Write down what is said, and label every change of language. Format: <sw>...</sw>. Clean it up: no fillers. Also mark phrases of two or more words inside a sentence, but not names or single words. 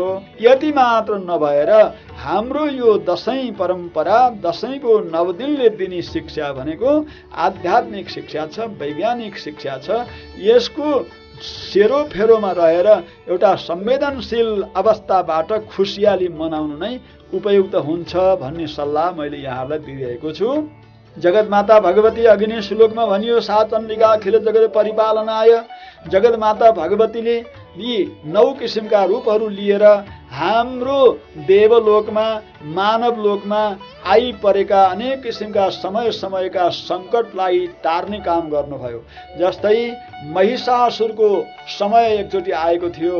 <ne>यति मात्र नभएर हाम्रो यो दशैं परम्परा, दशैंको नवदिनले दिने शिक्षा भनेको आध्यात्मिक शिक्षा छ, वैज्ञानिक शिक्षा छ। यसको सेरोफेरोमा रहेर एउटा संवेदनशील अवस्थाबाट खुसियाली मनाउनु नै उपयुक्त हुन्छ भन्ने सल्लाह मैले यहाँहरूलाई दिइरहेको छु। जगतमाता भगवती अघि नै श्लोकमा भनियो,</ne> <sa>सा चण्डिका अखिल जगत परिपालनाय।</sa> <ne>जगतमाता भगवतीले यी 9 किसिमका रूपहरू लिएर हाम्रो देवलोकमा, मानव लोकमा आइपरेका अनेक किसिमका समय समयका सङ्कटलाई टार्ने काम गर्नुभयो। जस्तै महिषासुरको समय एकचोटि आएको थियो।</ne>